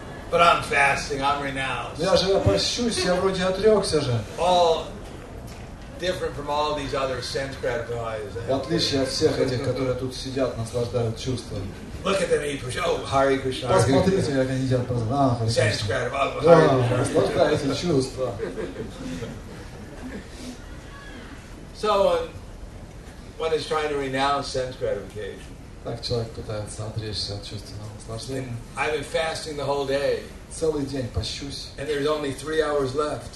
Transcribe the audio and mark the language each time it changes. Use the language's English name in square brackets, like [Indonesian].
[English] But I'm fasting, I'm renounced. [Russian] Я пощусь, я вроде отрекся же. [English] All different from all these other sense gratifiers. [Russian] В отличие от всех этих, которые тут сидят, наслаждают чувствами. [English] Look at them eat push. Oh, Hare Krishna. Hare [Russian] Посмотрите, [English] Krishna. [Russian] как они едят. Харе [English] Sense [Russian] Кришна. [English] gratifier. Oh, [Russian] Да, [English] Hare Krishna. [Russian] наслаждайте чувства. [English] So one is trying to renounce sense gratification. [Russian] Так человек пытается отречься от чувственного наслаждения. [English] I've been fasting the whole day, [Russian] Целый день пощусь. [English] and there's only 3 hours left.